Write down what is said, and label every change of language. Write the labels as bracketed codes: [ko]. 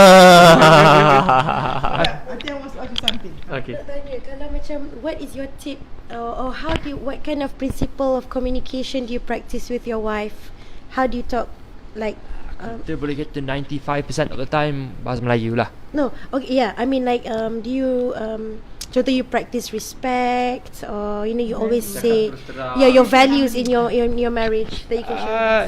[en] I think I want to ask you something. Okay. [ms] Nak tanya, kalau macam, [en] what is your tip or what kind of principle of communication do you practice with your wife? How do you talk, like? [ms] Kita boleh kata 95% [en] of the time [ms] bahasa Melayu lah. [en] No, okay, yeah. I mean, like, do you contoh you practice respect, or you always say your values in your marriage that you can share?